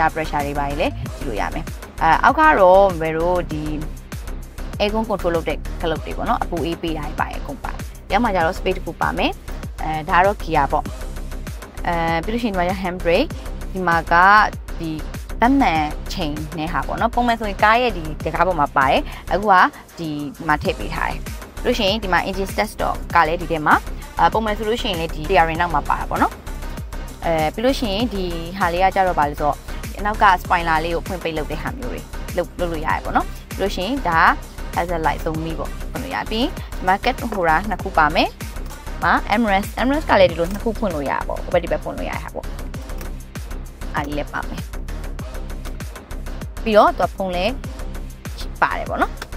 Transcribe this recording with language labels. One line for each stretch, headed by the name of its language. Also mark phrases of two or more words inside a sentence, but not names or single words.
English: tire pressure
Burmese: တွေပါလည်းကြည့်လို့ရမယ်အောက်ကတော့ဘယ်လိုဒီ
English: aircon control
Burmese: လုပ်တဲ့ခလုတ်တွေပေါ့နော်အပူအေးပေးတာပါအကုန်ပါရောက်မှကျတော့ space တစ်ခုပါမယ်ဒါကတော့ gear ပေါ့ ပြီးလို့ရှိရင်ဒီမှာ
English: hand brake
Burmese: ဒီမှာကဒီဗတ်မှန်ချိန်နဲ့ဟာပေါ့နော်ပုံမှန်ဆိုရင်ကားရဲ့ဒီတကားပေါ်မှာပါတယ်အခုကဒီမှာထည့် ပေးထားတယ်ပြီးလို့ရှိရင်ဒီမှာ
English: engine start stop
Burmese: ကလည်းဒီထဲမှာပုံမှန်ဆိုလို့ရှိရင်လည်းဒီ steering နောက်မှာပါတာပေါ့နော်ပြီးလို့ရှိရင်ဒီဟာလေးကကြတော့ပါလို့ဆိုတော့အနောက်က spoiler လေးကိုဖွင့်ပိတ်လုပ်တဲ့ဟာမျိုးတွေလုပ်လို့ရတယ်ပေါ့နော်ပြီးလို့ရှိရင်ဒါ
English: hazard light
Burmese: သုံးပြီးပေါ့ဖွင့်လို့ရပြီး
English: market holder
Burmese: နှစ်ခုပါမယ်မှာ Emirates ကလည်းဒီလိုနှစ်ခုဖွင့်လို့ရပါပေါ့ဟိုဘက်ဒီဘက်ဖွင့်လို့ရတာပေါ့အားလေးလည်းပါမယ်ပြီးတော့သူကဖုန်းလည်းပါတယ်ပေါ့နော်